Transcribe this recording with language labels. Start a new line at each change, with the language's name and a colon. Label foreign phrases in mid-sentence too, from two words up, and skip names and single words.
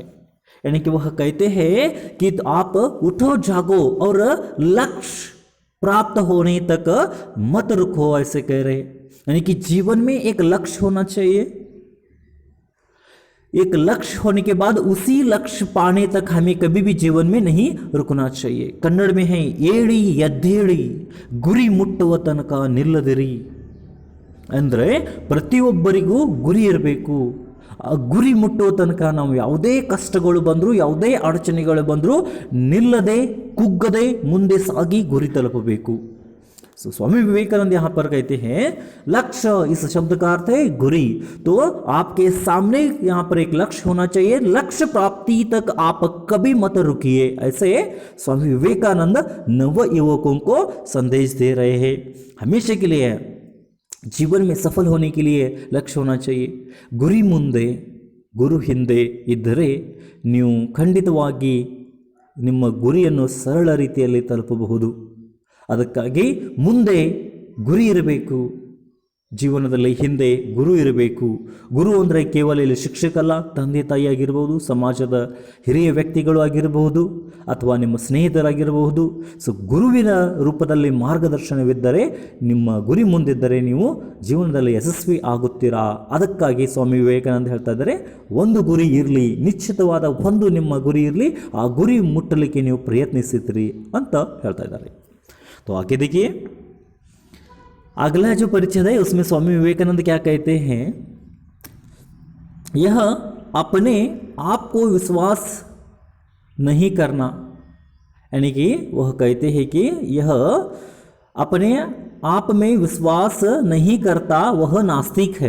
Hindi: यानी कि वह कहते हैं कि आप उठो जागो और लक्ष्य प्राप्त होने तक मत रुको, ऐसे कह रहे। यानी कि जीवन में एक लक्ष्य होना चाहिए, एक लक्ष्य होने के बाद उसी लक्ष्य पाने तक हमें कभी भी जीवन में नहीं रुकना चाहिए। कन्नड़ में है
Kannada: ಏಳಿ ಎದ್ದೇಳಿ ಗುರಿ ಮುಟ್ಟುವ ತನಕ ನಿಲ್ಲದಿರಿ, ಅಂದರೆ ಪ್ರತಿಯೊಬ್ಬರಿಗೂ ಗುರಿ ಇರಬೇಕು। ಗುರಿ ಮುಟ್ಟುವ ತನಕ ನಾವು ಯಾವುದೇ ಕಷ್ಟಗಳು ಬಂದರೂ, ಯಾವುದೇ ಅಡಚಣೆಗಳು ಬಂದರೂ ನಿಲ್ಲದೆ, ಕುಗ್ಗದೆ ಮುಂದೆ ಸಾಗಿ ಗುರಿ ತಲುಪಬೇಕು।
Hindi: सो स्वामी विवेकानंद यहाँ पर कहते हैं लक्ष्य, इस शब्द का अर्थ है गुरी। तो आपके सामने यहाँ पर एक लक्ष्य होना चाहिए, लक्ष्य प्राप्ति तक आप कभी मत रुकिए, ऐसे स्वामी विवेकानंद नव युवकों को संदेश दे रहे हैं। हमेशा के लिए जीवन में सफल होने के लिए लक्ष्य होना चाहिए।
Kannada: ಗುರಿ ಮುಂದೆ ಗುರು ಹಿಂದೆ ಇದ್ದರೆ ನೀವು ಖಂಡಿತವಾಗಿ ನಿಮ್ಮ ಗುರಿಯನ್ನು ಸರಳ ರೀತಿಯಲ್ಲಿ ತಲುಪಬಹುದು। ಅದಕ್ಕಾಗಿ ಮುಂದೆ ಗುರಿ ಇರಬೇಕು, ಜೀವನದಲ್ಲಿ ಹಿಂದೆ ಗುರು ಇರಬೇಕು। ಗುರು ಅಂದರೆ ಕೇವಲ ಇಲ್ಲಿ ಶಿಕ್ಷಕಲ್ಲ, ತಂದೆ ತಾಯಿ ಆಗಿರಬಹುದು, ಸಮಾಜದ ಹಿರಿಯ ವ್ಯಕ್ತಿಗಳು ಆಗಿರಬಹುದು, ಅಥವಾ ನಿಮ್ಮ ಸ್ನೇಹಿತರಾಗಿರಬಹುದು। ಸೊ ಗುರುವಿನ ರೂಪದಲ್ಲಿ ಮಾರ್ಗದರ್ಶನವಿದ್ದರೆ, ನಿಮ್ಮ ಗುರಿ ಮುಂದಿದ್ದರೆ ನೀವು ಜೀವನದಲ್ಲಿ ಯಶಸ್ವಿ ಆಗುತ್ತೀರಾ। ಅದಕ್ಕಾಗಿ ಸ್ವಾಮಿ ವಿವೇಕಾನಂದ ಹೇಳ್ತಾ ಇದ್ದಾರೆ, ಒಂದು ಗುರಿ ಇರಲಿ, ನಿಶ್ಚಿತವಾದ ಒಂದು ನಿಮ್ಮ ಗುರಿ ಇರಲಿ, ಆ ಗುರಿ ಮುಟ್ಟಲಿಕ್ಕೆ ನೀವು ಪ್ರಯತ್ನಿಸಿದ್ರಿ ಅಂತ ಹೇಳ್ತಾ ಇದ್ದಾರೆ।
Hindi: तो आगे देखिए, अगला जो परिच्छेद है उसमें स्वामी विवेकानंद क्या कहते हैं, यह अपने आप को विश्वास नहीं करना, यानी कि वह कहते हैं कि यह अपने आप में विश्वास नहीं करता वह नास्तिक है।